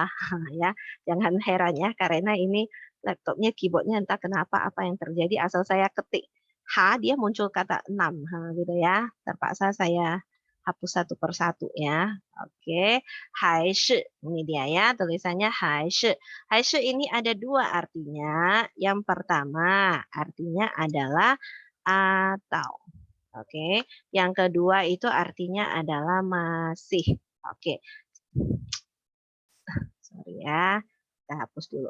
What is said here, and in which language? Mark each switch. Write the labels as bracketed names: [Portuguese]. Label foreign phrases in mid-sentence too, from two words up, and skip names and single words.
[Indonesian] Ya, jangan heran ya karena ini laptopnya, keyboardnya entah kenapa apa yang terjadi asal saya ketik H dia muncul kata 6 gitu ya. Terpaksa saya hapus satu persatu ya. Oke, 还是 ini dia ya tulisannya 还是. 还是 ini ada dua artinya. Yang pertama artinya adalah atau. Oke, yang kedua itu artinya adalah masih. Oke. Sorry ya, kita hapus dulu.